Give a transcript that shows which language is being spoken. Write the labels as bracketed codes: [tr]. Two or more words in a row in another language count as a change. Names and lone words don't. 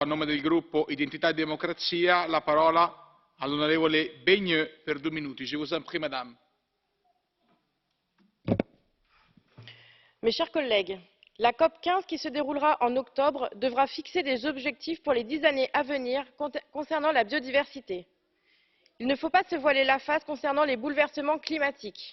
[it] A nome del gruppo Identità e Democrazia, la parola all'onorevole Beigneux per 2 minuti. [fr] Je vous en prie, madame. Mes chers collègues, la COP 15 qui se déroulera en octobre devra fixer des objectifs pour les 10 années à venir concernant la biodiversité. Il ne faut pas se voiler la face concernant les bouleversements climatiques.